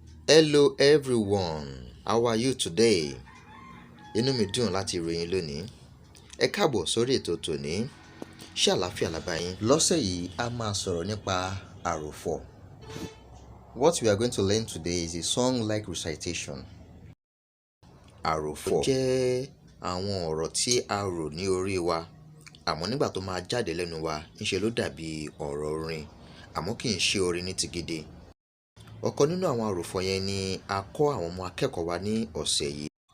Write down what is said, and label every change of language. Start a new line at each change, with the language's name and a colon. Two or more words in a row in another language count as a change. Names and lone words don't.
English: Hello everyone, how are you today?
Yoruba: Inú mi dùn láti rí yín lónìí. Ẹ káàbọ̀ sórí ètò tòní. Ṣé àlàáfíà la bá yín? Lọ́sẹ̀ yìí, a máa sọ̀rọ̀ nípa àròfọ̀.
English: What we are going to learn today is a song-like recitation.
Yoruba: Àròfọ̀ jẹ́ àwọn ọ̀rọ̀ tí a rò ní orí wa, àmọ́ nígbà tó máa jáde lẹ́nu wa, ńṣe ló dàbí ọ̀rọ̀ orin, àmọ́ kì í ṣe orin ní ti gidi. Ọ̀kan nínú àwọn àròfọ̀ yẹn ni a kọ́ àwọn ọmọ akẹ́kọ̀ọ́ wa ní ọ̀sẹ̀ yìí.